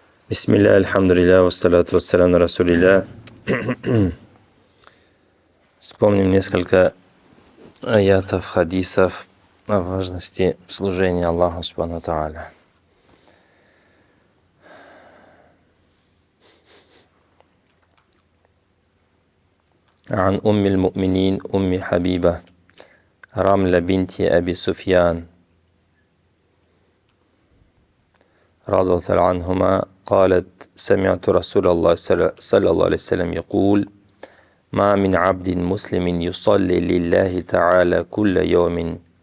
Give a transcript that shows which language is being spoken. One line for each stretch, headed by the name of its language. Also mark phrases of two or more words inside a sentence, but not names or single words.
Arabic: بسم الله، الحمد لله، والصلاة والسلام على رسول الله.
Russian: Вспомним несколько аятов, хадисов о важности служения Аллаху
Arabic: سبحانه وتعالى. عن أم المؤمنين أم حبيبة رملة بنت أبي سفيان رضي الله عنهما قالت سمعت رسول الله صلى الله عليه وسلم يقول ما من عبد مسلم يصلي لله تعالى كل يوم